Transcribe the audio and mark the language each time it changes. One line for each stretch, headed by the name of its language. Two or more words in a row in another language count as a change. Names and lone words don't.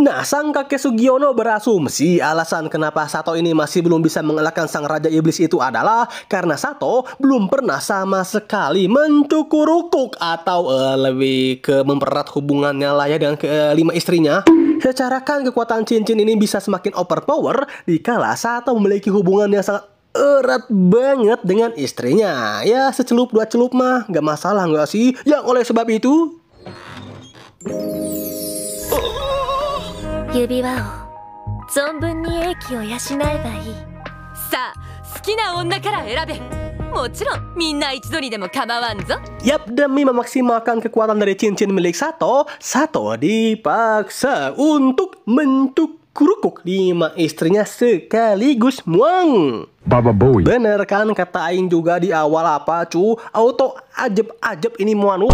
Indonesian: Nah, sang kakek Sugiono berasumsi alasan kenapa Sato ini masih belum bisa mengalahkan sang Raja Iblis itu adalah karena Sato belum pernah sama sekali mencukurukuk atau lebih ke mempererat hubungannya lah ya dengan kelima istrinya. Secara kan kekuatan cincin ini bisa semakin overpower dikala Sato memiliki hubungan yang sangat erat banget dengan istrinya. Ya secelup dua celup mah gak masalah gak sih? Yang oleh sebab itu
Japanese: 指輪を存分に英気を養えばいい。さあ好きな女から選べ。もちろんみんな一度にでも構わんぞ。
Indonesian: Yap, demi memaksimalkan kekuatan dari cincin milik Sato, Sato dipaksa untuk mencukurukuk 5 istrinya sekaligus muang. Baba Boy. Bener kan kata Aing juga di awal apa cu? Auto ajeb-ajeb ini muanuk.